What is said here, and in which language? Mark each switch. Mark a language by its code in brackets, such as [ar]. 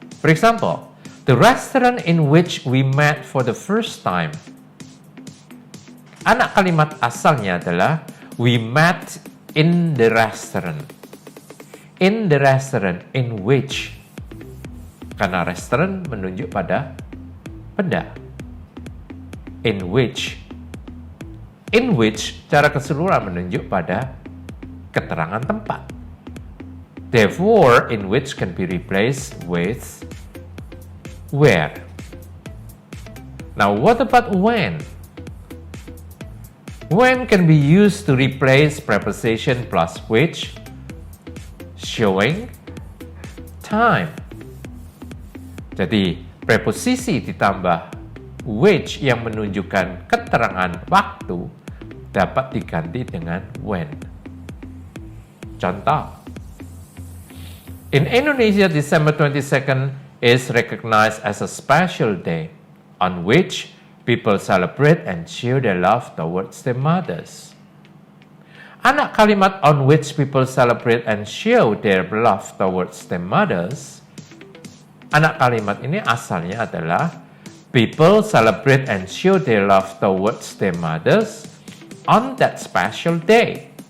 [en] For example, the restaurant in which we met for the first time. [id] Anak kalimat asalnya adalah [en] we met in the restaurant. In the restaurant in which. [id] Karena restaurant menunjuk pada benda. In which. In which secara keseluruhan menunjuk pada keterangan tempat. [en] Therefore, in which can be replaced with where. Now, what about when? When can be used to replace preposition plus which, showing time. [id] Jadi, preposisi ditambah which yang menunjukkan keterangan waktu dapat diganti dengan when. [en] Contoh, in Indonesia, December 22nd is recognized as a special day on which people celebrate and show their love towards their mothers. [id] Anak kalimat [en] on which people celebrate and show their love towards their mothers, [id] anak kalimat ini asalnya adalah [en] people celebrate and show their love towards their mothers on that special day.